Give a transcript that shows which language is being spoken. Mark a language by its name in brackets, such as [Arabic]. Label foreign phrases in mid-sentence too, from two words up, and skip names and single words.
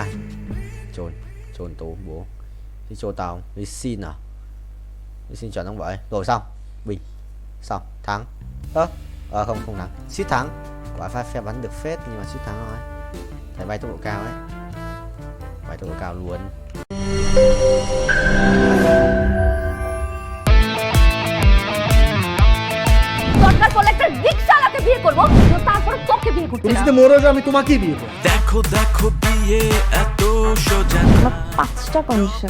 [Vietnamese] Trôn tố bố. Đi trôn tao, đi xin à? Đi xin chuẩn không vậy? Rồi xong, bình. Xong, thắng. Không thắng. Suýt thắng. Quả phép bắn được phết nhưng mà suýt thắng thôi. Thầy bay tốc độ cao ấy. Bay tốc độ cao luôn. [Bangla] দরকার পড়লে একটা রিকশাওয়ালাকে বিয়ে করবো তারপরে তোকে বিয়ে করতে তুমি যদি মরো যাও আমি তোমাকেই বিয়ে করব। দেখো দেখো বিয়ে এত সোজা আমার 5টা কন্ডিশন।